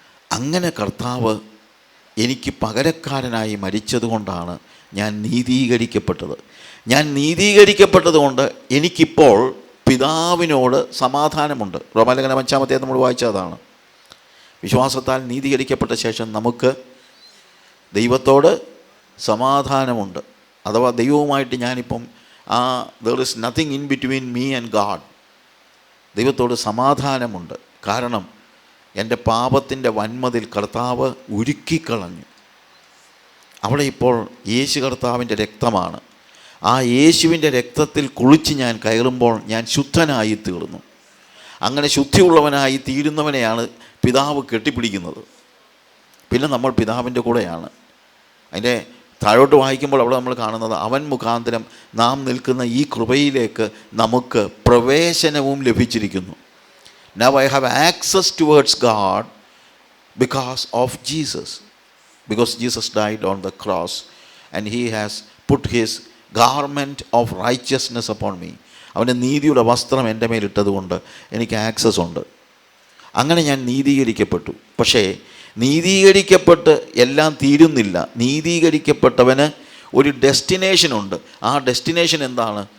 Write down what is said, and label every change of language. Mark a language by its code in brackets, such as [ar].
[ml] അങ്ങനെ കർത്താവ് എനിക്ക് പകരക്കാരനായി മരിച്ചതുകൊണ്ടാണ് ഞാൻ നീതീകരിക്കപ്പെട്ടത്. ഞാൻ നീതീകരിക്കപ്പെട്ടത് കൊണ്ട് എനിക്കിപ്പോൾ പിതാവിനോട് സമാധാനമുണ്ട്. റോമാലേഖനം 5 നമ്മൾ വായിച്ചതാണ്. വിശ്വാസത്താൽ നീതീകരിക്കപ്പെട്ട ശേഷം നമുക്ക് ദൈവത്തോട് സമാധാനമുണ്ട്. അഥവാ ദൈവവുമായിട്ട് ഞാനിപ്പം [en] there is nothing in between me and God. [ml] ദൈവത്തോട് സമാധാനമുണ്ട്. കാരണം എൻ്റെ പാപത്തിൻ്റെ വന്മതിൽ കർത്താവ് ഉരുക്കിക്കളഞ്ഞു. അവിടെ ഇപ്പോൾ യേശു കർത്താവിൻ്റെ രക്തമാണ്. ആ യേശുവിൻ്റെ രക്തത്തിൽ കുളിച്ച് ഞാൻ കയറുമ്പോൾ ഞാൻ ശുദ്ധനായി തീർന്നു. അങ്ങനെ ശുദ്ധിയുള്ളവനായി തീരുന്നവനെയാണ് പിതാവ് കെട്ടിപ്പിടിക്കുന്നത്. പിന്നെ നമ്മൾ പിതാവിൻ്റെ കൂടെയാണ്. അതിൻ്റെ താഴോട്ട് വായിക്കുമ്പോൾ അവിടെ നമ്മൾ കാണുന്നത്, അവൻ മുഖാന്തരം നാം നിൽക്കുന്ന ഈ കൃപയിലേക്ക് നമുക്ക് പ്രവേശനവും ലഭിച്ചിരിക്കുന്നു. [en] Now I have access towards God because of Jesus. Because Jesus died on the cross and he has put his garment of righteousness upon me. [ml] അവൻ്റെ നീതിയുടെ വസ്ത്രം എൻ്റെ മേലിട്ടതുകൊണ്ട് എനിക്ക് ആക്സസ് ഉണ്ട്. അങ്ങനെ ഞാൻ നീതീകരിക്കപ്പെട്ടു. പക്ഷേ നീതീകരിക്കപ്പെട്ട് എല്ലാം തീരുന്നില്ല. നീതീകരിക്കപ്പെട്ടവന് ഒരു ഡെസ്റ്റിനേഷനുണ്ട്. ആ ഡെസ്റ്റിനേഷൻ എന്താണ്?